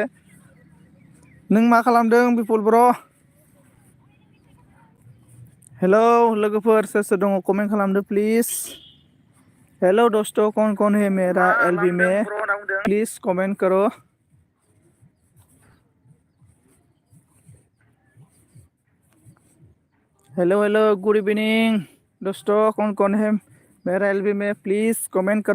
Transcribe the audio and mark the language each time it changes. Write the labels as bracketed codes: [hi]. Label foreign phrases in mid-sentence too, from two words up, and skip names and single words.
[brx] नों मा खालामदों बिपुल ब्र'? हेलौ लोगोफोर सोर सोर दङ कमेन्ट खालामदो प्लिज। [hi] हेलो दोस्तों, कौन है मेरा एलबी में प्लीज कमेंट करो। [en] hello hello good evening [hi] दोस्तों, कौन है मेरा एलबी में प्लीज कमेंट करो।